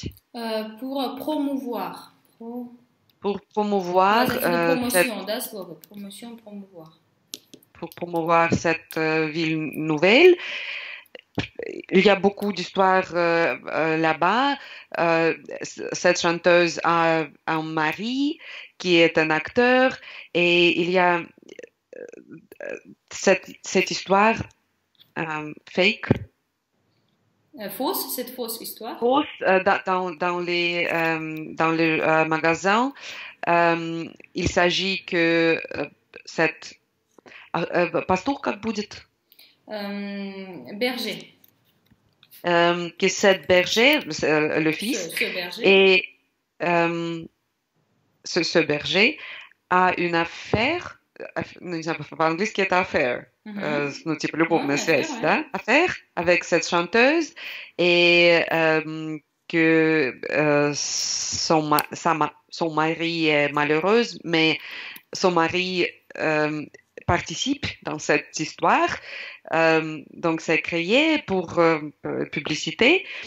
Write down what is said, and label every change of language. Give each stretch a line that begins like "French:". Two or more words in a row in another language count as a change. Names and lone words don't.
French: Pour promouvoir. Pour promouvoir. Promotion,
Russian: да, слово.
French: Promotion, promouvoir. Pour promouvoir cette ville nouvelle. Il y a beaucoup d'histoires là-bas. Cette chanteuse a un mari qui est un acteur et il y a cette histoire fake. Fausse, cette fausse histoire. Fausse dans les magasins. Il s'agit que cette
Russian: пастух как будет?
French: Berger. Que cette berger, le fils, ce berger. Et ce berger a une affaire.
Russian: Не знаю, по-английски это affaire, ну, типа любовная связь, да?
French: Affaire avec cette chanteuse et que son mari est malheureux, mais son mari participe dans cette histoire, donc c'est créé pour publicité.